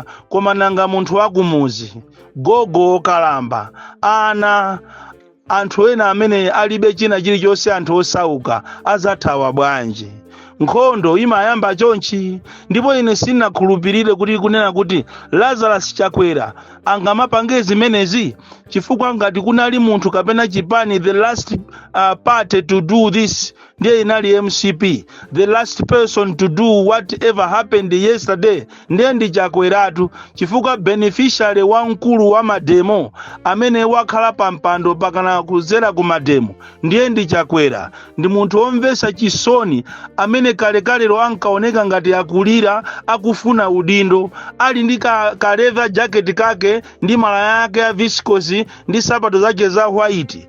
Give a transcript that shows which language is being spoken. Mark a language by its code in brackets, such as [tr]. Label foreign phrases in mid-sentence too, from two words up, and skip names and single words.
[ny] Koma nanga munthu wakumuzi gogo kalamba ana anthu ena amene alibe china chilichonse, anthu osauka azathawa bwanji? Nkhondo imayamba chonchi. Ndipo ine sinakhulupirire kuti kunena kuti Lazarus Chakwera angamapange zimenezi, chifukwa ngati kunali munthu kapena chipani [en] the last party to do this [ny] ndiye inali MCP. [en] The last person to do whatever happened yesterday [ny] ndiye ndi Chakweratu, chifukwa beneficiary wamkulu wa mademo amene wakhala pampando pakana kuzera ku mademo ndiye ndi Chakwera. Ndi munthu omvesa chisoni amene kalekalero ankaoneka ngati akulira akufuna udindo, ali ndi ka [en] leather jacket [ny] kake ndi malaya yake ya viscose ndi sapato zake za white.